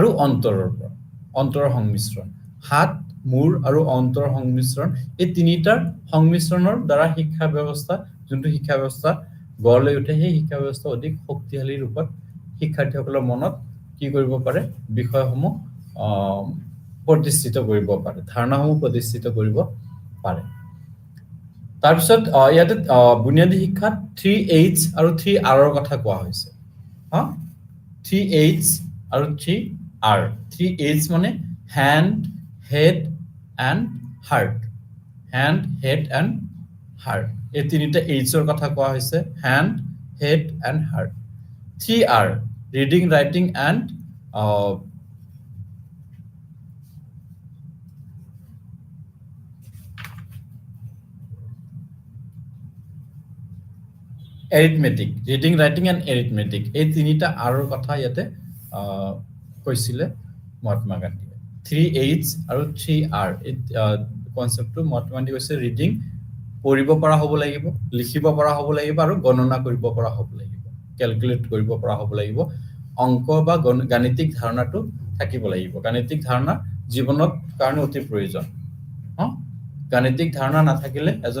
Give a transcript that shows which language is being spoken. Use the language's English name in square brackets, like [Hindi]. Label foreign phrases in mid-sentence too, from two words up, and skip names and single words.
[Assamese] অন্তৰৰ সংমিশ্ৰণ হাত মূৰ আৰু অন্তৰৰ সংমিশ্ৰণ এই তিনিটাৰ সংমিশ্ৰণৰ দ্বাৰা শিক্ষা ব্যৱস্থা গঢ় লৈ উঠে সেই শিক্ষা ব্যৱস্থা অধিক শক্তিশালী ৰূপত শিক্ষাৰ্থীসকলৰ মনত কি কৰিব পাৰে বিষয়সমূহ প্ৰতিষ্ঠিত কৰিব পাৰে ধাৰণাসমূহ প্ৰতিষ্ঠিত কৰিব পাৰে তাৰপিছত ইয়াতে বুনিয়াদী শিক্ষাত 3H আৰু 3R ৰ কথা কোৱা হৈছে 3H আৰু 3R 3H মানে [English] hand head and heart [Assamese] এই তিনিটা H ৰ কথা কোৱা হৈছে [English] hand head and heart [Assamese] 3R [English] reading writing and arithmetic reading writing and arithmetic [Assamese] এই তিনিটা আৰৰ কথা ইয়াতে কৈছিলে মহাত্মা গান্ধীয়ে 3H আৰু 3R এই কনসেপ্টটো মহাত্মা গান্ধী কৈছে ৰিডিং পঢ়িব পৰা হ'ব লাগিব লিখিব পৰা হ'ব লাগিব আৰু গণনা কৰিব পৰা হ'ব লাগিব ক্যালকুলেট কৰিব পৰা হ'ব লাগিব অংক বা গাণিতিক ধাৰণাটো থাকিব লাগিব গাণিতিক ধাৰণা জীৱনত কাৰণে অতি প্ৰয়োজন গাণিতিক ধাৰণা নাথাকিলে এজন